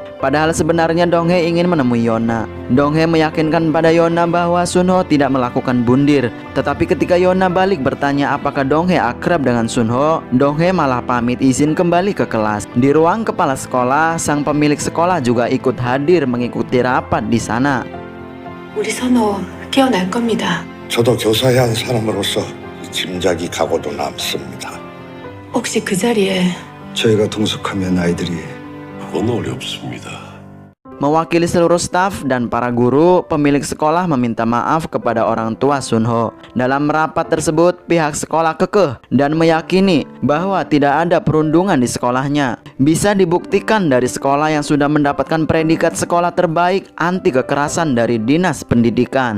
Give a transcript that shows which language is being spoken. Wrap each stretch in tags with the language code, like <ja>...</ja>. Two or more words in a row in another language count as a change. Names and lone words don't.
<id>Padahal sebenarnya Donghae ingin menemui Yona. Donghae meyakinkan pada Yona bahwa Sunho tidak melakukan bundir. Tetapi ketika Yona balik bertanya apakah Donghae akrab dengan Sunho, Donghae malah pamit izin kembali ke kelas. Di ruang kepala sekolah, sang pemilik sekolah juga ikut hadir mengikuti rapat di sana.</id> <ko>우리 선호 깨어날 겁니다. 저도 교사의 한 사람으로서 짐작이 가고도 남습니다. 혹시 그 자리에 저희가 동석하면 아이들이 그건 어렵습니다.</ko> <id>Mewakili seluruh staf dan para guru, pemilik sekolah meminta maaf kepada orang tua Sunho. Dalam rapat tersebut, pihak sekolah kekeh dan meyakini bahwa tidak ada perundungan di sekolahnya. Bisa dibuktikan dari sekolah yang sudah mendapatkan predikat sekolah terbaik anti kekerasan dari Dinas Pendidikan.</id>